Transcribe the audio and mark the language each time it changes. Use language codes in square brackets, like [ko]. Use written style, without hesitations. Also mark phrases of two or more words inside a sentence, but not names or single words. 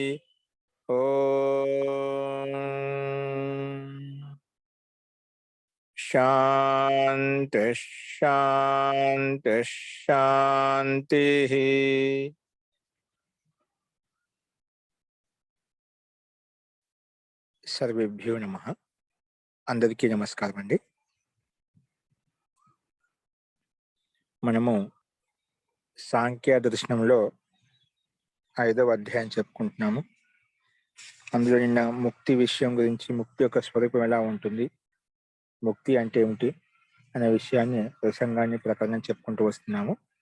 [sa] ओम शांति शांति शांति। सर्वेभ्यो नमः। [te] అందరికీ నమస్కారం అండీ। మనము సాంఖ్య దర్శనంలో 5వ అధ్యాయం చెప్పుకుంటున్నాము. అందులో నిన్న ముక్తి విషయం గురించి, ముక్తి యొక్క స్వరూపం ఎలా ఉంటుంది, ముక్తి అంటే ఏమిటి అనే విషయాన్ని ప్రసంగాన్ని ప్రకారం చెప్పుకుంటూ వస్తున్నాము.